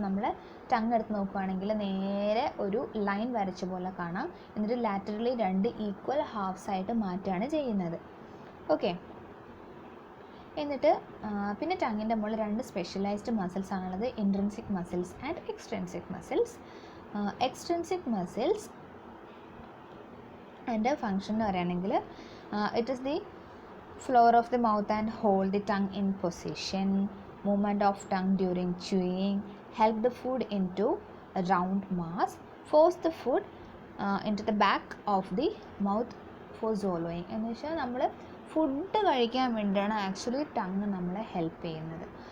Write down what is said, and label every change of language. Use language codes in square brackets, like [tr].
[ml] നമ്മൾ ടങ് എടുത്ത് നോക്കുകയാണെങ്കിൽ നേരെ ഒരു ലൈൻ വരച്ച പോലെ കാണാം. എന്നിട്ട് ലാറ്ററലി 2 ഈക്വൽ ഹാഫ്സ് ആയിട്ട് മാറ്റുകയാണ് ചെയ്യുന്നത്. ഓക്കെ, എന്നിട്ട് പിന്നെ ടങ്ങിൻ്റെ മുകളിൽ 2 സ്പെഷ്യലൈസ്ഡ് മസിൽസ് ആണുള്ളത്, [en] Intrinsic muscles and extrinsic muscles. [ml] Extrinsic muscles അതിൻ്റെ ഫങ്ഷൻ എന്ന് പറയുകയാണെങ്കിൽ [en] It is the floor of the mouth and hold the tongue in position. movement of tongue during chewing, help the food into a round mass, force the food into the back of the mouth for swallowing. [ml] എന്ന് വെച്ചാൽ നമ്മൾ food കഴിക്കാൻ വേണ്ടിയാണ് actually tongue നമ്മളെ help ചെയ്യുന്നത്.